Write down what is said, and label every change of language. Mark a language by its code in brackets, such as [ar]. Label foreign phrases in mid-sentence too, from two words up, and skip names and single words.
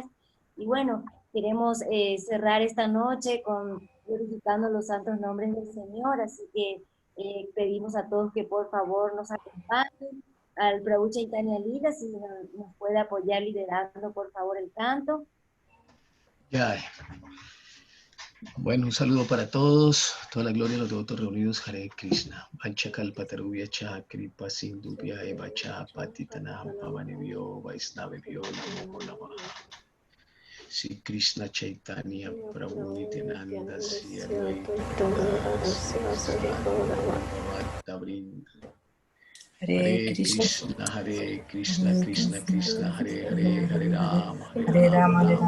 [es] Y bueno, queremos cerrar esta noche glorificando los santos nombres del Señor, así que pedimos a todos que por favor nos acompañen. Al Prabhu Chaitanya Lila, si nos puede apoyar liderando por favor el canto. Ya. Bueno, un saludo para todos, toda la gloria de los devotos reunidos, [sa] हरे कृष्ण, वाञ्छाकल्पतरुभ्य च कृपा सिन्धुभ्य एव च पतितानां पावनेभ्यो वैष्णवेभ्यो नमो नमः. श्री कृष्ण चैतन्य प्रभु नित्यानन्द श्री अद्वैत हरे कृष्ण, हरे कृष्ण, कृष्ण कृष्ण, हरे हरे, हरे राम, हरे राम,